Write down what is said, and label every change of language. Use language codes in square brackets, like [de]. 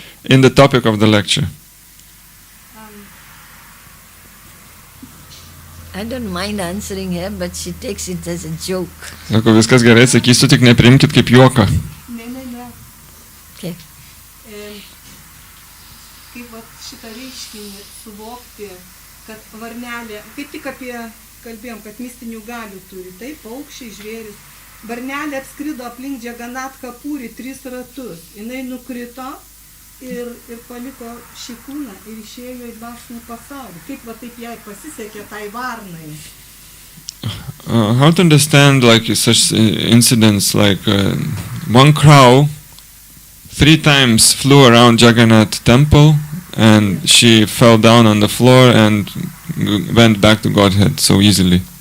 [en] In the topic of the lecture. I don't mind answering her, but she takes it as a joke. [lt] Sako, viskas gerai, sakysiu, tik nepriimkit kaip juoką. Ne. [en] Okay. [lt] Kaip vat šitą reiškinį suvokti, kad varnelė, kaip tik apie kalbėjom, kad mistinių galių turi, tai paukščiai, žvėris. Varnelė apskrido aplink Džaganatą Purį 3 ratus. Jinai nukrito ir paliko šį kūną ir išėjo į dvasinį pasaulį. Kaip va taip jai pasisekė tai varnai. [en] How to understand like such incidents like one crow 3 times flew around Jagannath temple and she fell down on the floor and went back to Godhead so easily.